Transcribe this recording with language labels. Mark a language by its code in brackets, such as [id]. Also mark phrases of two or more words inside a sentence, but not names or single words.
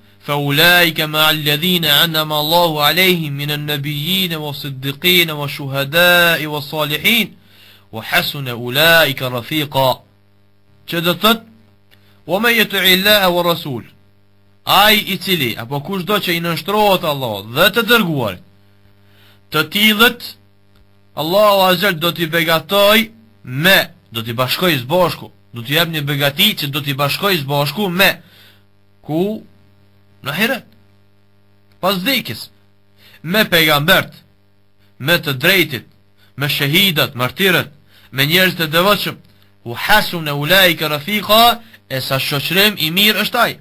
[ar] فأولئك مع الذين أنعم الله عليهم من النبيين والصديقين والشهداء والصالحين وحسن أولئك رفيقا. [sq] Që do thot, [ar] ومن يطع الله والرسول, [sq] ai i cili apo kushdo që i nënshtrohet Allah dhe të dërguarit, të tillët Allahu azza do t'i begatoj me, do t'i bashkoj së bashku, do t'i jap një begati që do t'i bashkoj së bashku me ku në ahiret, pas vdekjes, me pejgambert, me të drejtit, me shahidat, martirët, me njerëz të devotshëm, [ar] وحسن أولئك رفيقا, [sq] e sa shoqërim i mirë është ai.